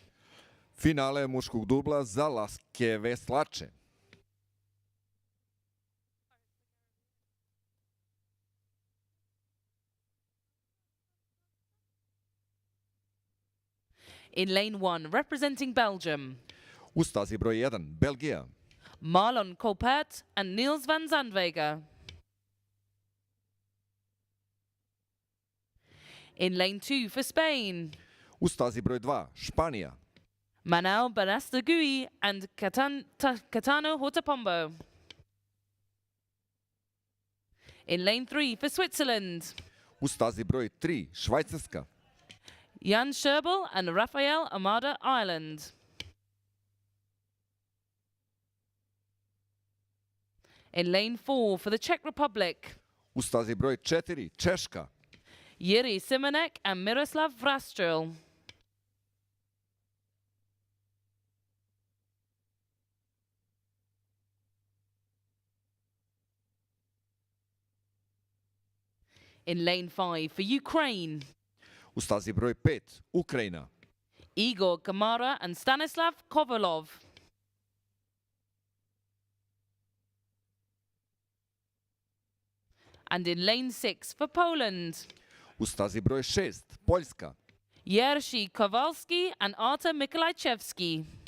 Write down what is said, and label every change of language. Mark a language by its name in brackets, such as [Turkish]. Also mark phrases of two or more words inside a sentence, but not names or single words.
[Serbian] Finale muškog dubla za laske veslače. [English] In lane 1, representing Belgium, [Serbian] U stazi broj 1, Belgija. [English] Marlon Colpert and Niels van Zandwegen. In lane 2 for Spain, [Serbian] U stazi broj 2, Španija. [English] Manel Banastagui and Catano Hortapombo. In lane 3 for Switzerland, [Serbian] U stazi broj 3, Švajcarska. [English] Jan Scherbel and Rafael Amada Ireland. In lane 4 for the Czech Republic, [Serbian] U stazi broj 4, Češka. [English] Jiri Simonek and Miroslav Vrastril. In lane 5 for Ukraine, [Serbian] U stazi broj 5, Ukrajina. [English] Igor Kamara and Stanislav Kovalov. And in lane 6 for Poland, [Serbian] U stazi broj 6, Poljska. [English] Jerzy Kowalski and Artur Mikolajczewski.